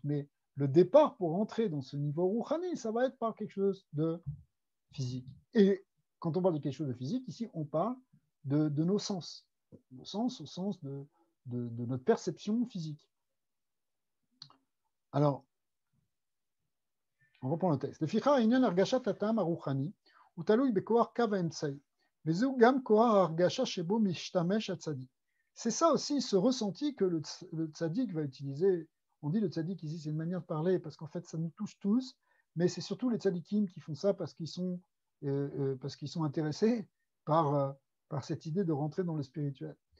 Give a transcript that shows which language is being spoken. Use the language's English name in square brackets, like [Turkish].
[French] Mais le départ pour entrer dans ce niveau Rouhani, ça va être par quelque chose de physique. Et quand on parle de quelque chose de physique, ici, on parle de nos sens. Nos sens au sens de notre perception physique. Alors, on reprend le texte. [Hebrew] לפיכך העניין הרגשת הטעם הרוחני הוא תלוי בכוח קו האמצעי, וזהו גם כוח ההרגשה שבו משתמש הצדיק. [French] C'est ça aussi ce ressenti que le tzaddik va utiliser. On dit le tzaddik ici, c'est une manière de parler parce qu'en fait ça nous touche tous, mais c'est surtout les tzaddikim qui font ça parce qu'ils sont intéressés par cette idée de rentrer dans le spirituel.